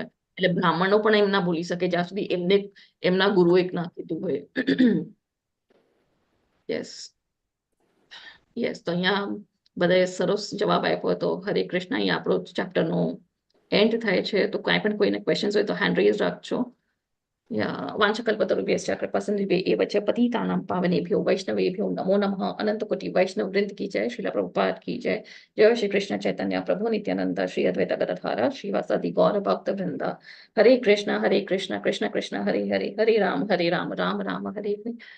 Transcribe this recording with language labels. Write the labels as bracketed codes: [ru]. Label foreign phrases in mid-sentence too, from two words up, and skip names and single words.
[gu] એટલે બ્રાહ્મણો પણ એમ ના બોલી શકે જ્યાં સુધી એમના ગુરુએ ના કીધું હોય. [en] yes yes, [gu] તો અહીંયા બધાએ સરસ જવાબ આપ્યો હતો. હરે કૃષ્ણ. અહીંયા આપણો ચેપ્ટરનો એન્ડ થાય છે. તો કાંઈ પણ કોઈને ક્વેશ્ચન્સ હોય તો [en] hand raise [gu] રાખજો. [sa] वाञ्छकल्पतरुभ्यश्च कृपासिन्धुभ्यः एव च पतितानां पावनेभ्यो वैष्णवेभ्यो नमो नमः. [hi] अनंत कोटि वैष्णव वृंद की जय. श्रील प्रभुपाद की जय. जय श्री कृष्ण चैतन्य प्रभु नित्यानंद श्री अद्वैत गदाधर श्रीवासादि गौर भक्त वृंद. [sa] हरे कृष्ण कृष्ण कृष्ण हरे हरे, हरे राम राम राम हरे हरे.